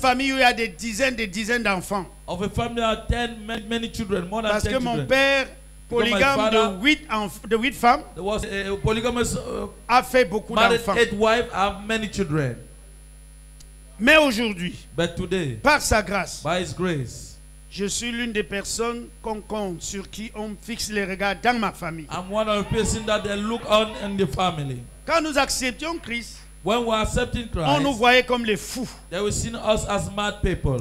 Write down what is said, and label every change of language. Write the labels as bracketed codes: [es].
[fr] famille où il y a des dizaines d'enfants. [en] of a family that had many children, more than [fr] Parce [en] 10 [fr] que mon [en] children. [fr] père, polygame [en] father- [fr] de 8 femmes, [en] There was a polygamous [fr] a fait beaucoup [en] married [fr] d'enfants. [en] 8 wives, have many children. [fr] Mais aujourd'hui, [en] But today, [fr] par sa grâce, [en] by His grace, [fr] je suis l'une des personnes qu'on compte, sur qui on fixe les regards dans ma famille. [en] I'm one of the persons that they look on in the family. [fr] Quand nous acceptions Christ, [en] When we are accepting [fr] on nous [en] Christ, [fr] voyait comme les fous, [en] they will see us as mad people.